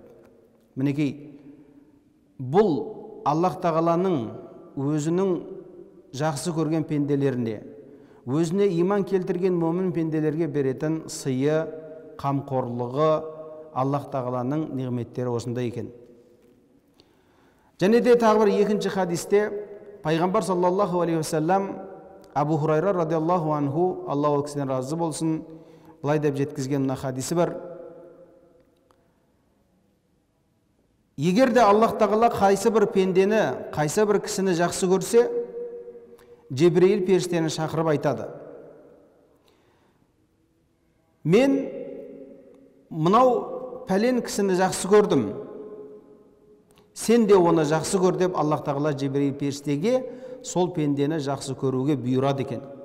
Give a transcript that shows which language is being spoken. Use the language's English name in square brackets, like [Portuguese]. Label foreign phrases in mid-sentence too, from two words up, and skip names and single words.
[Kazakh] Мінекей, бұл Аллах тағаланың өзінің жақсы көрген пенделеріне, өзіне иман келтірген момын пенделерге беретін сыйы, қамқорлығы, Аллах тағаланың неғметтері осындай екен. Және де тағы бір екінші хадисте Пайғамбар [Arabic] صلى الله عليه وسلم [Kazakh] Абу Хурайра [Arabic] رضي الله عنه, [Kazakh] Алла ол кісіден разы болсын, былай деп жеткізген мына хадисі бар. Егер де Аллах тағала қайсы бір пендені, қайсы бір кісіні жақсы көрсе, Жебірейіл періштені шақырып айтады: мен мынау пәлен кісіні жақсы көрдім, сен де оны жақсы көр деп Аллах тағала Жебірейіл періштеге сол пендені жақсы көруге бұйырады екен.